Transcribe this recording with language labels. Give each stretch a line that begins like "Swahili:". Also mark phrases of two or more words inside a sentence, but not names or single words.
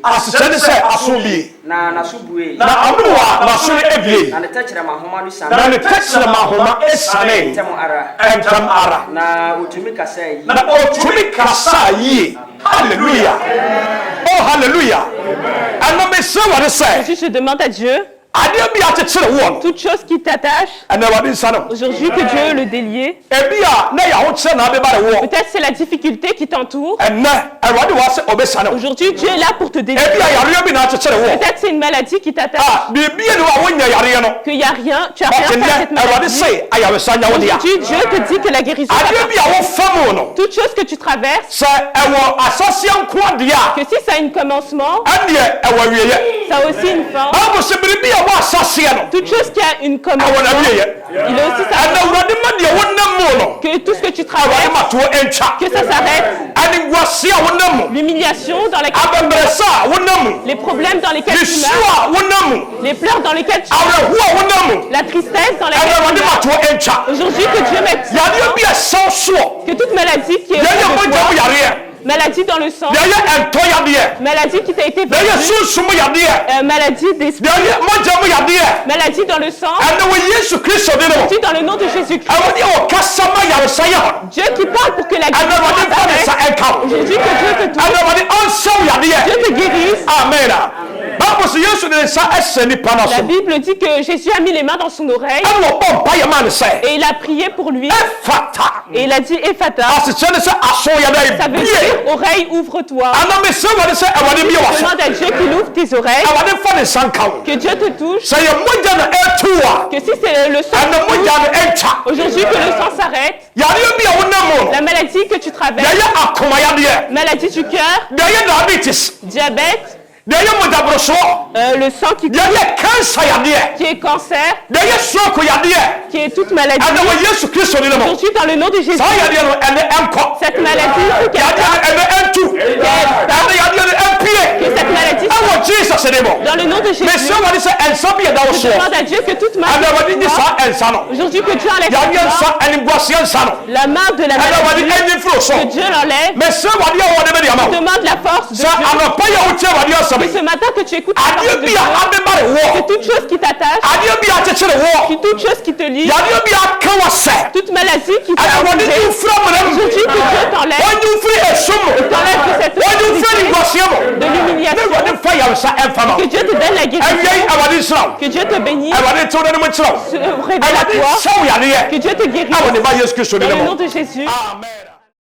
Akan: asesɛ ne sɛ aso bie. Na n'aso bue. Na ano a n'aso no ebie. Na ne tɛkyerɛma ahoma no san. Na ne tɛkyerɛma ahoma esane Ntɛm ara. ɛntam ara. Na otumi kasa yi. Na ɔtumi kasa yie. Hallelujah. Oh hallelujah. Ana me se ware sɛ
French: Ensuite, je demande à Dieu,
Akan: adeɛ bi akyekyere wo no
French: toute chose qui t'attache,
Akan: ɛnɛ awurade nsa no
French: aujourd'hui que Dieu le délié.
Akan: ebi a na yɛahokyerɛ na ade ba de wo
French: Peut-être c'est la difficulté qui t'entoure.
Akan: ɛnɛ awurade wɔ sɛ ɔbɛsa no
French: Aujourd'hui, Dieu est là pour te délier.
Akan: ebi a yareɛ bi na akyekyere wo
French: Peut-être c'est une maladie qui t'attache,
Akan: biribi ne a wonya yareɛ no
French: qu'il n'y a rien, tu as rien fait à cette
Akan: ɛnɛ awurade
French: maladie.
Akan: se ayaresa nya wo dea
French: Aujourd'hui, Dieu te dit que la guérison
Akan: adeɛ bi
French: t'appartient.
Akan: a wofa mu no
French: Toute chose que tu traverses,
Akan: sɛ ɛwɔ asase nko adeɛ a
French: que si ça a un commencement,
Akan: ɛneɛ ɛwɔ awieɛ
French: ça a aussi une fin.
Akan: bible sɛ biribi a wɔ asaseɛ no
French: Toute chose qui a une
Akan: ɛwɔ
French: commencement,
Akan: n'awieɛ
French: il a aussi sa
Akan: ɛnɛ
French: fin.
Akan: awurade ma deɛ wonam mu no
French: Que tout ce que tu
Akan: awurade
French: traverses,
Akan: ma toɔ ɛntwa
French: que ça s'arrête.
Akan: animguase a wonam mu
French: L'humiliation dans laquelle tu meurs,
Akan: abɛbrɛsa a wonam mu
French: les problèmes dans lesquels tu
Akan: nisuo
French: meurs,
Akan: a wonam mu
French: les pleurs dans lesquels tu meurs,
Akan: awerɛho a wonam mu
French: la tristesse dans
Akan: ɛnɛ
French: laquelle tu
Akan: awurade ma
French: meurs.
Akan: toɔ ɛntwa
French: Aujourd'hui, que Dieu mette
Akan: yareɛ bi a ɛsɛw soɔ
French: que toute maladie qui est
Akan: yɛyɛ
French: au
Akan: mogya mu
French: toi,
Akan: yareɛ
French: maladie dans le sang,
Akan: yɛyɛ ɛntɔ yadeɛ
French: maladie qui t'a été
Akan: yɛyɛ
French: vendue,
Akan: sunsum yadeɛ
French: maladie d'esprit,
Akan: yɛyɛ mogya mu yadeɛ
French: maladie dans le sang,
Akan: ɛnɛ wɔ yesu kristo de no
French: Dieu dans le nom de Jésus-Christ.
Akan: awurade a ɔkasa ma yaresa yɛ hɔ
French: Dieu qui parle pour que la
Akan: ɛnɛ
French: guérison
Akan: awurade fa ne sa
French: s'arrête.
Akan: ɛnka wo
French: Aujourd'hui, que Dieu te touche,
Akan: ɛnɛ awurade ɔnsɛw yadeɛ
French: Dieu te guérisse.
Akan: amen bible sɛ yesu de ne nsa ɛsɛ nipa no
French: La
Akan: so
French: Bible dit que Jésus a mis les mains dans son oreille
Akan: ɛne ɔbɔ mpayɛ ma ne sɛ
French: et il a prié pour lui.
Akan: ɛfata
French: Et il a dit, Ephata,
Akan: asekyerɛ ne sɛ aso yɛda
French: ça veut
Akan: bie
French: dire oreille, ouvre-toi.
Akan: ana mesɛ awurade sɛ awurade bie wɔ so
French: Demande à Dieu qu'il ouvre tes oreilles,
Akan: awurade fa ne nsa nka wo
French: que Dieu te touche,
Akan: sɛ yɛ mogya na ɛtu a
French: que si c'est le sang,
Akan: ɛnɛ mogya no ɛntwa
French: aujourd'hui que le sang s'arrête,
Akan: yareɛ bi a wonam mu no
French: la maladie que tu traverses,
Akan: yɛyɛ akomayadeɛ
French: maladie du cœur,
Akan: yɛyɛ diabetes
French: diabète,
Akan: yɛyɛ mogyaborosoɔ
French: le sang
Akan: yɛyɛ cancer yadeɛ
French: qui est cancer,
Akan: yɛyɛ stroke yadeɛ
French: qui est toute maladie.
Akan: ɛnɛ wɔ yesu kristo ne no mu
French: Aujourd'hui, dans le nom de Jésus,
Akan: saa yadeɛ no ɛnɛ ɛnkɔ
French: cette maladie, il faut qu'elle
Akan: yadeɛ no
French: parte,
Akan: ɛnɛ ɛntu ɛnɛ yadeɛ no ɛmpie
French: que cette maladie
Akan: ɛwɔ
French: sorte.
Akan: jesus ne mu
French: Dans le nom de Jésus,
Akan: mesɛ wɔde sɛ ɛnsa bi yɛda wo
French: je
Akan: soɔ
French: demande à Dieu que toute
Akan: ɛnɛ
French: maladie
Akan: wɔde nye saa ɛnsa no
French: aujourd'hui que Dieu enlève
Akan: yadeɛ nsa animguaseɛ nsa no
French: la main de la
Akan: ɛnɛ wɔde
French: maladie,
Akan: ɛnyi firi so
French: que Dieu l'enlève,
Akan: mesɛ wɔde a wɔde bɛde ama wo
French: demande la force de
Akan: sɛ
French: Dieu.
Akan: anɔpa yɛ wotie wɔde asɛm
French: Et ce matin que tu écoutes la
Akan: adeɛ
French: parole de
Akan: bi
French: Dieu,
Akan: a abeba de
French: que
Akan: wɔ
French: toute chose qui t'attache,
Akan: adeɛ bi a akyekyere wɔ
French: que toute chose qui te lie,
Akan: yadeɛ bi aka wɔ sɛ
French: toute maladie qui
Akan: ɛnɛ wɔde
French: t'a
Akan: nyi
French: touché,
Akan: mfira mu nam
French: aujourd'hui que Dieu t'enlève,
Akan: wɔnyi mfiri esum mu
French: t'enlève de cette
Akan: wɔnyi mfiri
French: autorité,
Akan: animguaseɛ mu
French: de
Akan: ne
French: l'humiliation,
Akan: wɔde fa yaresa ɛmfa ma
French: que Dieu te donne la guérison,
Akan: ɛwiei awurade nhyira wo
French: que Dieu te bénisse,
Akan: awurade tew n'anim nkyerɛ wo
French: se révèle à
Akan: awurade
French: toi,
Akan: nhyɛ wo yadeɛ
French: que Dieu te guérisse,
Akan: ɛwɔ ne ba yesu kristo
French: dans
Akan: ne
French: le
Akan: mu
French: nom de Jésus.
Akan: amen